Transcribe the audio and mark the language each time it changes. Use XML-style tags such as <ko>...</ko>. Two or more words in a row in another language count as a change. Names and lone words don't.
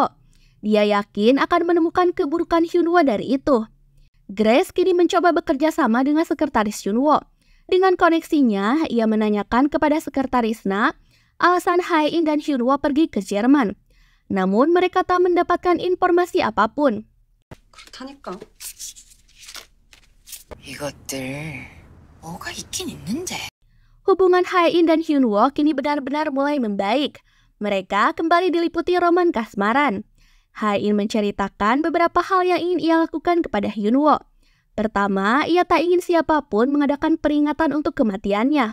<id>Dia yakin akan menemukan keburukan Hyunwoo dari itu. Grace kini mencoba bekerja sama dengan sekretaris Hyunwoo. Dengan koneksinya, ia menanyakan kepada sekretaris Na alasan Hae-in dan Hyunwoo pergi ke Jerman. Namun mereka tak mendapatkan informasi apapun.</id> <ko>그렇다니까. 이것들 뭐가 있긴 있는데.</ko> <id>Hubungan Hae-in dan Hyunwoo kini benar-benar mulai membaik. Mereka kembali diliputi roman kasmaran. Hae-in menceritakan beberapa hal yang ingin ia lakukan kepada Hyunwoo. Pertama, ia tak ingin siapapun mengadakan peringatan untuk kematiannya.</id>